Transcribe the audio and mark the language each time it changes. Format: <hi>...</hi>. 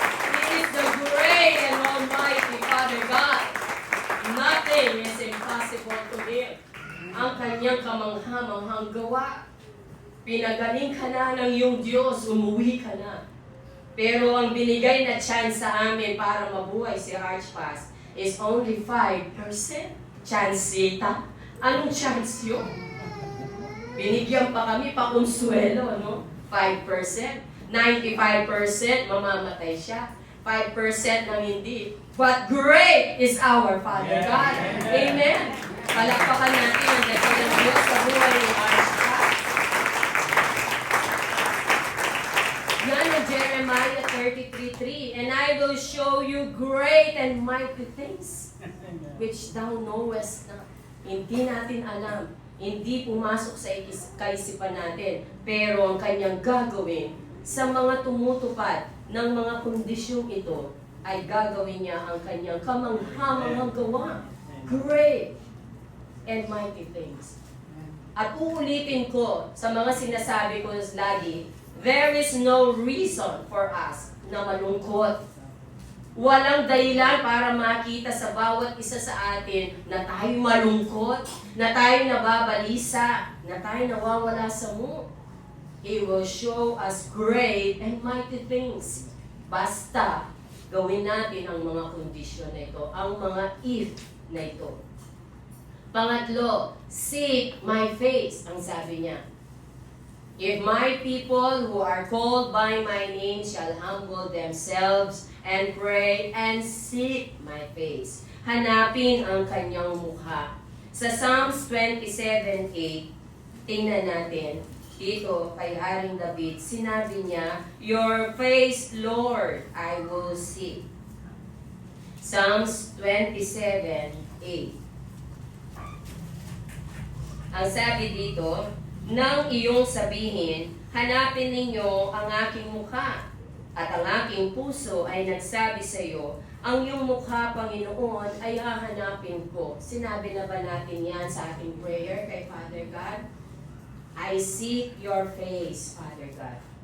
<en>He is the great and almighty Father God. Nothing is impossible to Him.</en> <tl>Ang kanyang kamangha-manghang gawa. Pinagaling ka na ng iyong Diyos, umuwi ka na. Pero ang binigay na chance sa amin para mabuhay si Archpas</tl> <en>is only 5%.</en> <tl>Chance ita? Anong chance yun? Binigyan pa kami pa konsuelo, no? 5%. 95% mamamatay siya. 5% nang hindi.</tl> <en>But great is our Father God. Amen.</en> <tl>Palakpakan natin ang dakilang Diyos sa buhay ni Archpas. Yan ang Jeremiah 33:3.</tl> <en>And I will show you great and mighty things which thou knowest not.</en> <tl>Hindi natin alam. Hindi pumasok sa kaisipan natin. Pero ang kanyang gagawin sa mga tumutupad ng mga kondisyong ito ay gagawin niya ang kanyang kamangha-manghang gawa.</tl> <en>Great and mighty things.</en> <tl>At uulitin ko sa mga sinasabi ko lagi,</tl> <en>there is no reason for us</en> <tl>na malungkot. Walang dahilan para makita sa bawat isa sa atin na tayo malungkot, na tayo nababalisa, na tayo nawawala sa mood.</tl> <en>He will show us great and mighty things.</en> <tl>Basta gawin natin ang mga kondisyon na ito, ang mga if na ito. Pangatlo, seek my face, ang sabi niya.</tl> <en>If my people who are called by my name shall humble themselves and pray and seek my face.</en> <tl>Hanapin ang kanyang mukha. Sa Psalms 27:8, tingnan natin. Dito kay Haring David, sinabi niya,</tl> <en>your face, Lord, I will seek.</en> <tl>Psalms 27:8. Ang sabi dito, nang iyong sabihin, hanapin ninyo ang aking mukha, at ang aking puso ay nagsabi sa iyo, ang iyong mukha, Panginoon, ay hahanapin ko. Sinabi na ba natin yan sa ating prayer kay Father God?</tl> <en>I seek your face, Father God.</en>